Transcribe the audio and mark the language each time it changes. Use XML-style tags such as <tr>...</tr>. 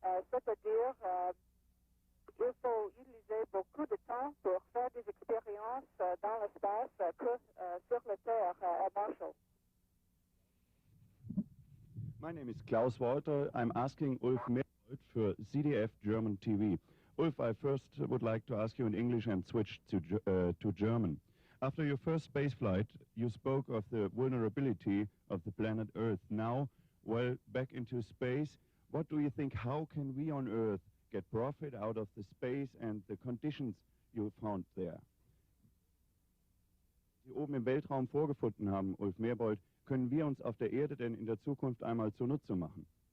<fr>C'est-à-dire, il faut utiliser beaucoup de temps pour faire des expériences dans l'espace que sur la Terre à Marshall.</fr> <en>My name is Klaus Walter. I'm asking Ulf Merbold for ZDF German TV. Ulf, I first would like to ask you in English and switch to German. After your first spaceflight, you spoke of the vulnerability of the planet Earth. Now, well, back into space, what do you think, how can we on Earth get profit out of the space and the conditions you found there?</en> <de>Sie oben im Weltraum vorgefunden haben, Ulf Merbold, können wir uns auf der Erde denn in der Zukunft einmal zunutze machen?</de>